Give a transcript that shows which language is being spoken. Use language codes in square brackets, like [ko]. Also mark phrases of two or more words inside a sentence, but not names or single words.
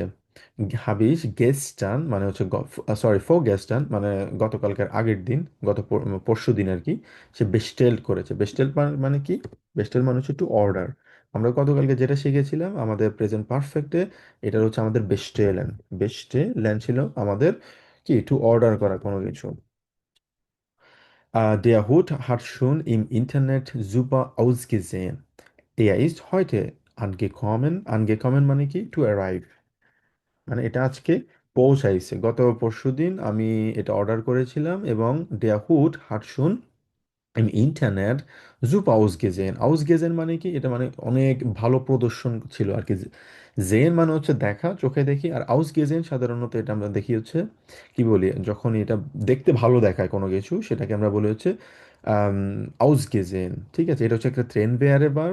[bn] হাবিস গেস্টান মানে হচ্ছে, সরি, ফরগেস্টান মানে গতকালকার আগের দিন, পরশু দিন আর কি। সে বেস্টেল করেছে। বেস্টেল মানে কি? বেস্টেল মানে হচ্ছে [en] to order. [bn] আমরা গতকালকে যেটা শিখেছিলাম আমাদের [en] present perfect, [bn] এটা হচ্ছে আমাদের [de] bestellen. bestellen [bn] ছিল আমাদের কি, [en] to order [bn] করা কোনো কিছু। [de] Der Hut hat schon im Internet super ausgesehen. Er ist heute angekommen. [bn] Angekommen মানে কি? [en] To arrive, [bn] মানে এটা আজকে পৌঁছাইছে। গত পরশুদিন আমি এটা অর্ডার করেছিলাম, এবং [de] der Hut hat schon im Internet super ausgesehen। [bn] ausgesehen মানে কি? এটা মানে অনেক ভালো প্রদর্শন ছিল আর কি। জেন মানে হচ্ছে দেখা, চোখে দেখি। আর ausgesehen সাধারণত এটা আমরা দেখি হচ্ছে কি বলি, যখন এটা দেখতে ভালো দেখায় কোনো কিছু, সেটাকে আমরা বলি হচ্ছে আউসগেজেন, ঠিক আছে? এটা হচ্ছে একটা [de] trennbare [bn] ভার্ব।